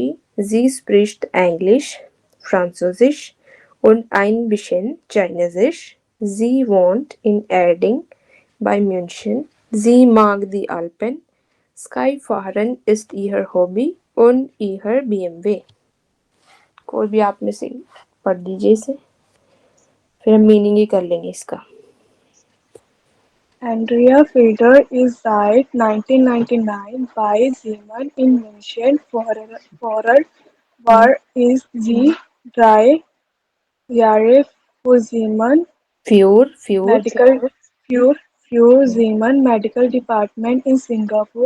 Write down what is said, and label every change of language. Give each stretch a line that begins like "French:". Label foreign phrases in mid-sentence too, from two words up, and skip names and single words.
German: Sie spricht Englisch, Französisch und ein bisschen Chinesisch. Sie wohnt in Erding bei München. Sie mag die Alpen. Skifahren ist ihr Hobby und ihr BMW.
Hindi: कोई भी आप में से पढ़ दीजिए इसे, फिर हम मीनिंग ही कर लेंगे इसका.
German: Andrea Fiedler is seit 1999 bei Siemens in München. Vorher war sie 3 Jahre für Siemens फ्यूर Medical für Siemens Medical Department in Singapore.